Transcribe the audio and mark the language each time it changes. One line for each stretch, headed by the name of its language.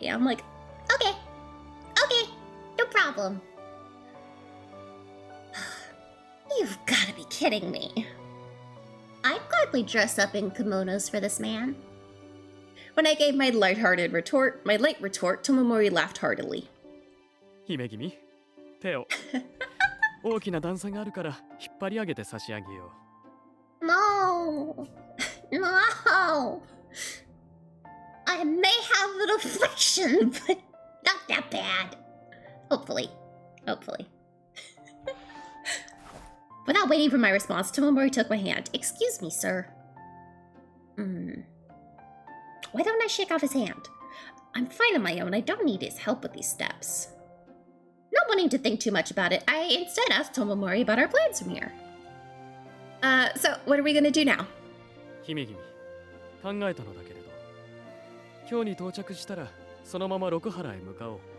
English: I'm like, okay, no problem. You've gotta be kidding me. I'd gladly dress up in kimonos for this man. When I gave my light retort, Tomomori laughed heartily.
Japanese: 姫君、手を。大きな段差があるから引っ張り上げて差し上げよ
English: No. No. I may have an affliction, but not that bad. Hopefully. Hopefully. Without waiting for my response, Tomomori took my hand. Excuse me, sir. Why don't I shake off his hand? I'm fine on my own. I don't need his help with these steps. Not wanting to think too much about it, I instead asked Tomomori about our plans from here. So what are we gonna do now? う。
Japanese: 姫君、考えたのだけれど、今日に到着したらそのまま六原へ向かおう。